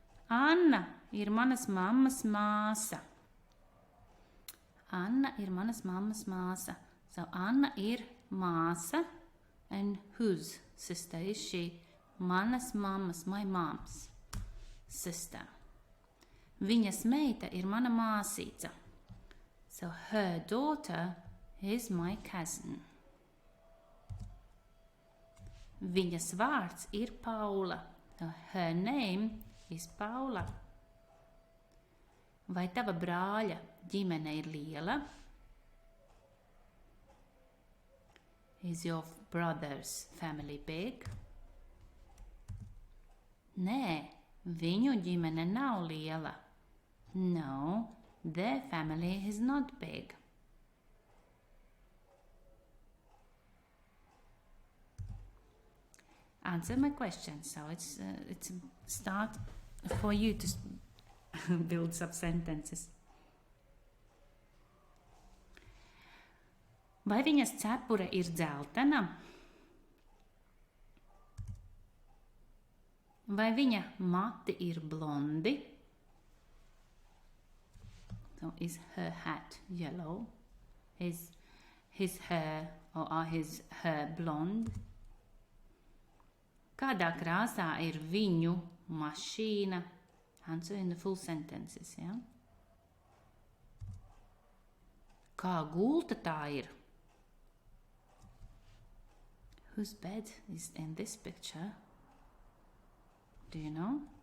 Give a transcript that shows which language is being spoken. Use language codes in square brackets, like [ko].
[lv] Anna ir manas mammas māsa. Anna ir manas mammas māsa. [en] So [lv] Anna ir māsa, [en] and whose sister is she? [lv] Manas mammas, [en] my mom's sister. [lv] Viņas meita ir mana māsīca. [en] So her daughter is my cousin. [lv] Viņas vārds ir Paula. [en] So her name is Paula. [lv] Vai tava brāļa ģimene ir liela? [en] Is your brother's family big? [lv] Nē, viņu ģimene nav liela. [en] No, their family is not big. Answer my question. So it's a start for you to build some sentences. [lv] Vai viņas cepure ir dzeltena? Vai viņa mati ir blondi? [en] So is her hat yellow? Is his hair or are his hair blonde? [lv] Kādā krāsā ir viņu mašīna? [en] Answer in the full sentences, [lv] Kā gulta tā ir? [en] Whose bed is in this picture? Do you know?